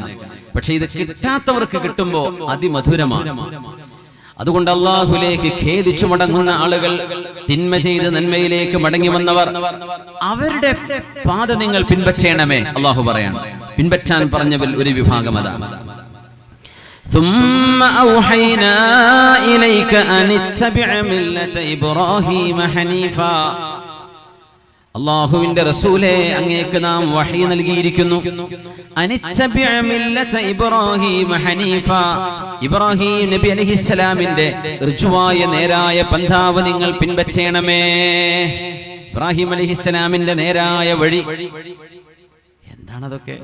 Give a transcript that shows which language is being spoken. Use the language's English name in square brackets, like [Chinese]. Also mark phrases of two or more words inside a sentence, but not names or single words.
[Malayalam] പക്ഷെ ഇത് കിട്ടാത്തവർക്ക് കിട്ടുമ്പോ അതിമധുരമാണ്. അതുകൊണ്ട് അല്ലാഹുവിലേക്ക് ഖേദിച്ചു മടങ്ങുന്ന ആളുകൾ, തിന്മ ചെയ്ത് നന്മയിലേക്ക് മടങ്ങി വന്നവർ, അവരുടെ പാത നിങ്ങൾ പിൻപറ്റണമേ അല്ലാഹു പറയാണ്. പിൻപറ്റാൻ പറഞ്ഞവൽ ഒരു വിഭാഗം അതാണ്. [Arabic] ثم أوحينا إليك أن اتبع ملة إبراهيم حنيفا. [Malayalam] അല്ലാഹുവിന്റെ റസൂലേ, അങ്ങേക്ക് നാം വഹി നൽകിയിരിക്കുന്നു. [Arabic] أن اتبع ملة إبراهيم حنيفا. [Malayalam] ഇബ്രാഹീം നബി അലൈഹിസ്സലാമിന്റെ ഋജുവായ നേരായ പന്ഥാവ് നിങ്ങൾ പിൻപറ്റണമേ. ഇബ്രാഹീം അലൈഹിസ്സലാമിന്റെ നേരായ വഴി എന്താണതൊക്കെ?